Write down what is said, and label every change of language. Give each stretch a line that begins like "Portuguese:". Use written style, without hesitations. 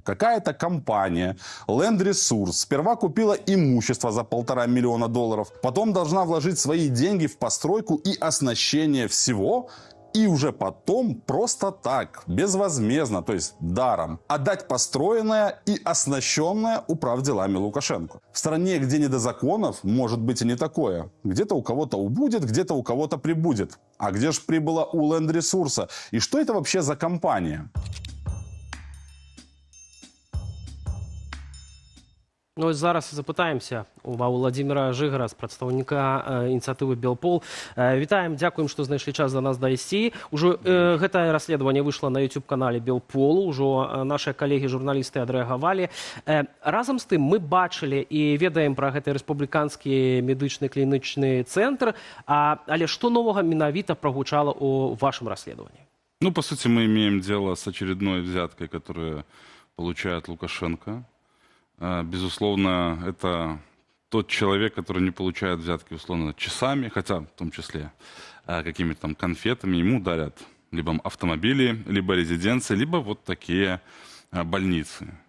Russian: Какая-то компания, Land Resource, сперва купила имущество за $1,5 миллиона, потом должна вложить свои деньги в постройку и оснащение всего, и уже потом просто так, безвозмездно, то есть даром, отдать построенное и оснащенное управделами Лукашенко. В стране, где не до законов, может быть и не такое. Где-то у кого-то убудет, где-то у кого-то прибудет. А где же прибыла у Land Resource? И что это вообще за компания?
Belarusian: Ну, ось зараз запытаемся у Владимира Жыгара, з прадстаўніка ініцыятывы Белпол. Вітаем, дзякуем, што знайшлі час до нас дайсці. Ужо гэтае расследаванне выйшла на YouTube-канале Белполу, ужо нашыя калегі-журналісты адрэагавалі. Разам з тым, мы бачылі і ведаем пра гэты рэспубліканскі медычны клінічны цэнтр, але што новага менавіта прагучала у вашым расследаванні?
Russian: Ну, по сути, мы имеем дело с очередной взяткой, которую получает Лукашенко. Безусловно, это тот человек, который не получает взятки, условно, часами, хотя в том числе какими-то там конфетами. Ему дарят либо автомобили, либо резиденции, либо вот такие больницы.